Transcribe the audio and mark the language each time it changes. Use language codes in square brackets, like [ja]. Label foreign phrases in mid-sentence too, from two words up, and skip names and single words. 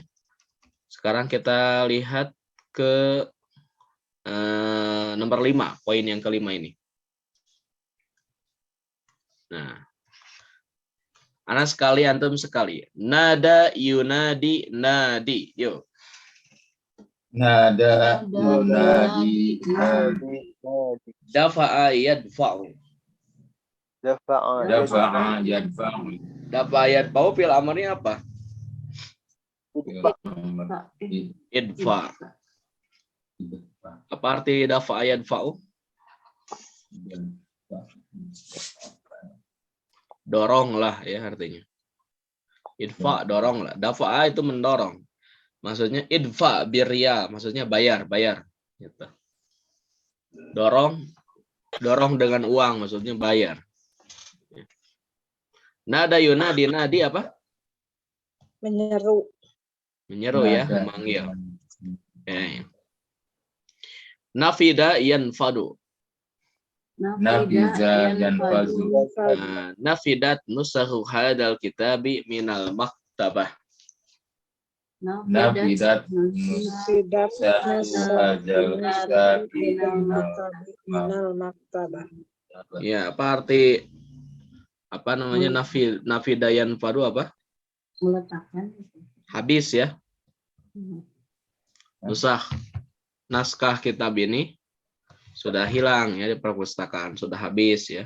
[id] Sekarang kita lihat ke nomor 5, poin yang kelima ini. Nah, anak sekali, antum sekali. [ar] نادى ينادي نادِ. Yuk. نادى ينادي نادِ. دفع يدفع. Dafa'a دفع يدفع. دفع يدفع في الأمر apa? Idfa. [id] Apa arti [ar] دفع يدفع? [id] Dorong lah ya artinya. Idfa dorong lah. Dafa'a itu mendorong. Maksudnya idfa birya, maksudnya bayar. Gitu. Dorong dengan uang, maksudnya bayar. [ar] نادى ينادي, [id] nadi apa? Menyeru. Menyeru ya, Nada. memanggil. Oke. [ar] نفد ينفد. نفذ ينفذ. نفدت نسخ هذا الكتاب من المكتبة. Nafidat [id] Tidak [ar] minal maktabah. [id] Ya, apa arti apa namanya [ar] نفد ينفد [id] apa? Meletakkan. Habis ya. Nusah naskah kitab ini sudah hilang ya di perpustakaan, sudah habis ya.